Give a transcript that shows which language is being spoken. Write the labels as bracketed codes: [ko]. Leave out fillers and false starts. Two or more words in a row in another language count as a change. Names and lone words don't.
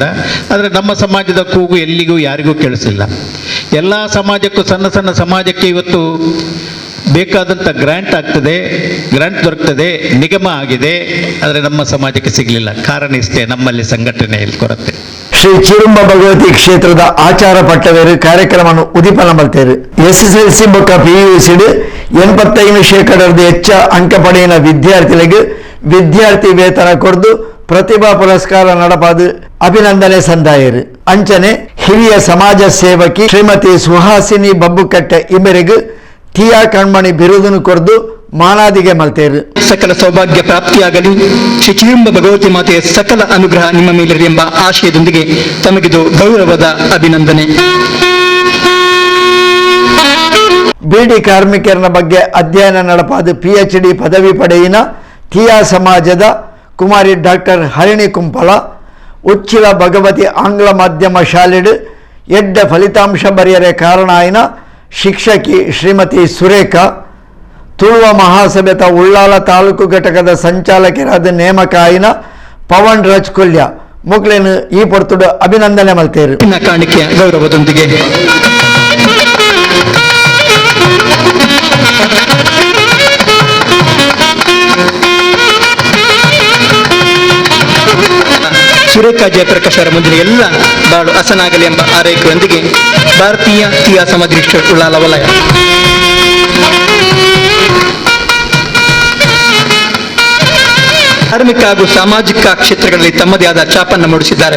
[kn] ಆದರೆ ನಮ್ಮ ಸಮಾಜದ ಕೂಗು ಎಲ್ಲಿಗೂ ಯಾರಿಗೂ ಕೇಳಿಸಿಲ್ಲ. ಎಲ್ಲ ಸಮಾಜಕ್ಕೂ ಸಣ್ಣ ಸಮಾಜಕ್ಕೆ ಇವತ್ತು ಬೇಕಾದಂಥ ಗ್ರ್ಯಾಂಟ್ ಆಗ್ತದೆ, ಗ್ರ್ಯಾಂಟ್ ದೊರಕ್ತದೆ, ನಿಗಮ ಆಗಿದೆ, ಆದರೆ ನಮ್ಮ ಸಮಾಜಕ್ಕೆ ಸಿಗಲಿಲ್ಲ. ಕಾರಣ ಇಷ್ಟೇ, ನಮ್ಮಲ್ಲಿ ಸಂಘಟನೆಯಲ್ಲಿ ಕೊರತೆ. [tcy] ಶ್ರೀ ಚೀರುಂಬ ಭಗವತಿ ಕ್ಷೇತ್ರದ ಆಚಾರ ಪಟ್ಟವೇರು ಕಾರ್ಯಕ್ರಮವನ್ನು ಉದಿಪನ ಮಲ್ತೇರು. SSLC ಬೊಕ್ಕ PUCD 85% ಹೆಚ್ಚ ಅಂಕ ಪಡೆಯಿನ ವಿದ್ಯಾರ್ಥಿಗಳಿಗೆ ವಿದ್ಯಾರ್ಥಿ ವೇತನ ಕೊಡ್ದು ಪ್ರತಿಭಾ ಪುರಸ್ಕಾರ ನಡಪಾದು ಅಭಿನಂದನೆ ಸಂದಾಯರು. ಅಂಚನೆ ಹಿರಿಯ ಸಮಾಜ ಸೇವಕಿ ಶ್ರೀಮತಿ ಸುಹಾಸಿನಿ ಬಬ್ಬುಕಟ್ಟೆ ಇಬ್ಬರಿಗೂ ತಿಯಾ ಕಣ್ಮಣಿ ಬಿರುದನ್ನು ಕೊಡ್ದು ಮಾನಾದಿಗೆ ಮಲ್ತೇರು. [kn] ಸಕಲ ಸೌಭಾಗ್ಯ ಪ್ರಾಪ್ತಿಯಾಗಲಿ, ಶ್ರೀ ಚೀರುಂಬ ಭಗವತಿ ಮಾತೆಯ ಸಕಲ ಅನುಗ್ರಹ ನಿಮ್ಮ ಮೇಲಿರಲಿ ಎಂಬ ಆಶಯದೊಂದಿಗೆ ತಮಗಿದು ಗೌರವದ ಅಭಿನಂದನೆ. [tcy] ಬೀಡಿ ಕಾರ್ಮಿಕರ ಬಗ್ಗೆ ಅಧ್ಯಯನ ನಡಪಾದು PhD ಪದವಿ ಪಡೆಯಿನ ತಿಯಾ ಸಮಾಜದ ಕುಮಾರಿ ಡಾಕ್ಟರ್ ಹರಿಣಿ ಕುಂಪಲ ಉಚ್ಚಿಲ ಭಗವತಿ ಆಂಗ್ಲ ಮಾಧ್ಯಮ ಶಾಲೆಡು ಎಡ್ಡ ಫಲಿತಾಂಶ ಬರೆಯರೆ ಕಾರಣ ಆಯ್ನ ಶಿಕ್ಷಕಿ ಶ್ರೀಮತಿ ಸುರೇಖಾ ತುಳುವ ಮಹಾಸಭೆತ ಉಳ್ಳಾಲ ತಾಲೂಕು ಘಟಕದ ಸಂಚಾಲಕರಾದ ನೇಮಕ ಆಯ್ನ ಪವನ್ ರಾಜ್ಕೊಲ್ಯ ಮುಕ್ಲೇನು ಈ ಪೊರ್ತುಡು ಅಭಿನಂದನೆ ಮಲ್ತೇರು. [kn] ಕಾಣಿಕೆಯ ಗೌರವದೊಂದಿಗೆ ಸುರೇಖಾ ಜಯಪ್ರಕಾಶ್ ಅವರ ಮುಂದಿನ ಎಲ್ಲ ಬಾಳು ಹಸನಾಗಲಿ ಎಂಬ ಆರೈಕೆಯೊಂದಿಗೆ ಭಾರತೀಯ ತಿಯಾ ಸಮಾಜ ಉಳ್ಳಾಲ ವಲಯ ಧಾರ್ಮಿಕ ಹಾಗೂ ಸಾಮಾಜಿಕ ಕ್ಷೇತ್ರಗಳಲ್ಲಿ ತಮ್ಮದೇ ಆದ ಛಾಪನ್ನು ಮೂಡಿಸಿದ್ದಾರೆ.